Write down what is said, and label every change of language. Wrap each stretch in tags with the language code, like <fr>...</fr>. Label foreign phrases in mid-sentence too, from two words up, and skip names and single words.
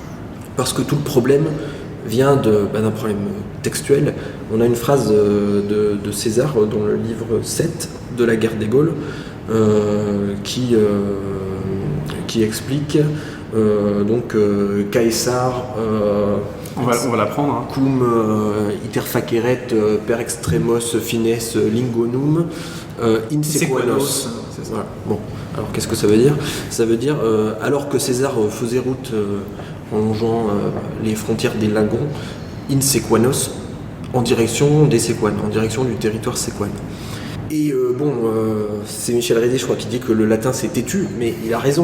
<fr>Parce que tout le problème vient d'un problème textuel. On a une phrase de César dans le livre 7 de la guerre des Gaules qui explique Caesar On va l'apprendre. Hein.</fr> <la>cum iter faceret per extremos fines lingonum insequanos.</la> <fr>C'est ça. Voilà. Bon, alors qu'est-ce que ça veut dire? Ça veut dire alors que César faisait route en longeant les frontières des Lagons, insequanos, en direction des Séquanes, en direction du territoire séquane. Et c'est Michel Rédé, je crois, qui dit que le latin c'est têtu, mais il a raison.</fr>